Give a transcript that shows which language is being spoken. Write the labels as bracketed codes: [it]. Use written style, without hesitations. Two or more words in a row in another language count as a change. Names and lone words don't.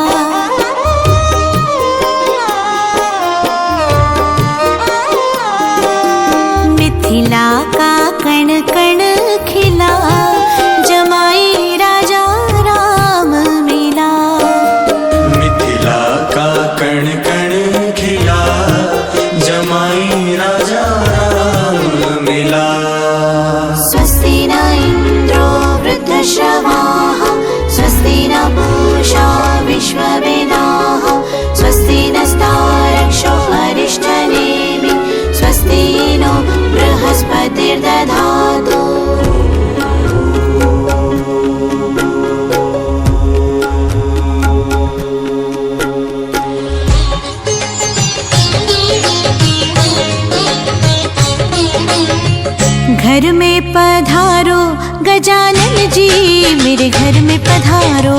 [hi] मिथिला का कण कण खिला जमाई राजा राम मिला। मिथिला का कण कण खिला जमाई राजा राम मिला। [sa] स्वस्ति न इन्द्रो वृद्धश्रवाः स्वस्ति न पूषा विश्ववेदाः स्वस्ति नस्तारक्षो अरिष्टनेमिः स्वस्ति नो बृहस्पतिर्दधातु। [hi] घर में पधारो गजानन जी मेरे घर में पधारो।